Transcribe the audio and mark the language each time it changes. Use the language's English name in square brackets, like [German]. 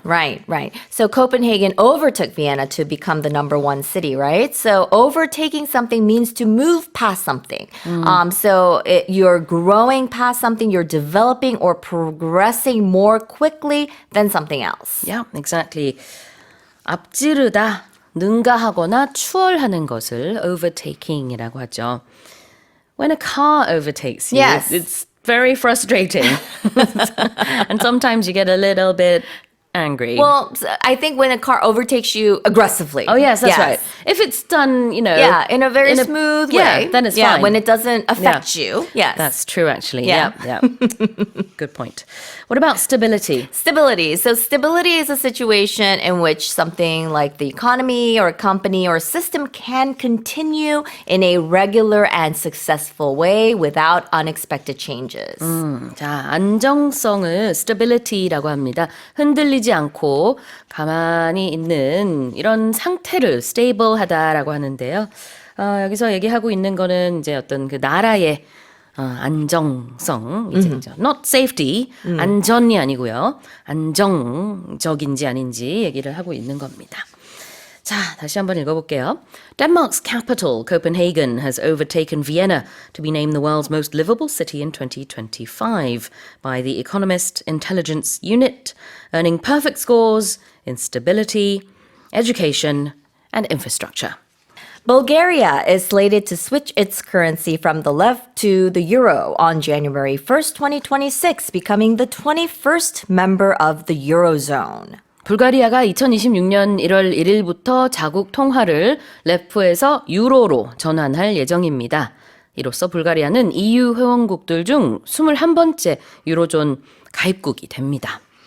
[English] Right. So Copenhagen overtook Vienna to become the number 1 city, right? So overtaking something means to move past something. You're growing past something, you're developing or progressing more quickly than something else. Yeah, exactly. [Korean] 앞지르다, 능가하거나 추월하는 것을 overtaking이라고 하죠. [English] When a car overtakes you, Yes. it's very frustrating. And sometimes you get a little bit angry. Well, I think when a car overtakes you aggressively. Oh, yes, that's right. If it's done, in a very smooth way. Yeah, then it's fine. When it doesn't affect you. Yes. That's true, actually. Yeah. Yeah. Good point. What about stability? Stability. So stability is a situation in which something like the economy or a company or a system can continue in a regular and successful way without unexpected changes. [Korean] 자, 안정성을 stability라고 합니다. 흔들리지 않고 가만히 있는 이런 상태를 stable하다라고 하는데요. 여기서 얘기하고 있는 거는 이제 어떤 그 나라의 안정성, 이제 [English] not safety, [Korean] 안전이 아니고요. 안정적인지 아닌지 얘기를 하고 있는 겁니다. 자, 다시 한번 읽어볼게요. [English] Denmark's capital, Copenhagen, has overtaken Vienna to be named the world's most livable city in 2025 by the Economist Intelligence Unit, earning perfect scores in stability, education, and infrastructure. Bulgaria is slated to switch its currency from the left to the euro on January 1st, 2026, becoming the 21st member of the Eurozone. [Korean] 불가리아가 2026년 1월 1일부터 자국 통화를 레프에서 유로로 전환할 예정입니다. 이로써 불가리아는 EU 회원국들 중 21번째 유로존 가입국이 됩니다.